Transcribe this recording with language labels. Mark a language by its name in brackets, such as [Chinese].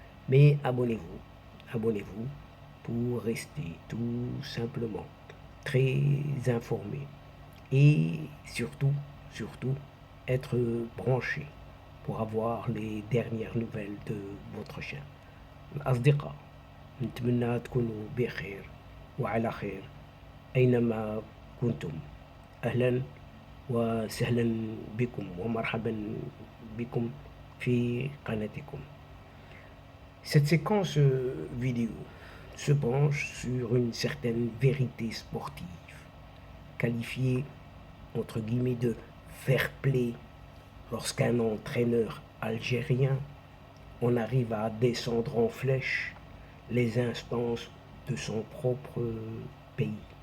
[French] Mais abonnez-vous pour rester tout simplement très informé et surtout, être branché pour avoir les dernières nouvelles de votre chaîne. [Arabic] الأصدقاء نتمنى تكونوا بخير وعلى خير أينما كنتم. أهلا وسهلا بكم ومرحبا بكم في قناتكم. [French] Cette séquence vidéo se penche sur une certaine vérité sportive, qualifiée entre guillemets de fair play lorsqu'un entraîneur algérien on arrive à descendre en flèche les instances de son propre pays.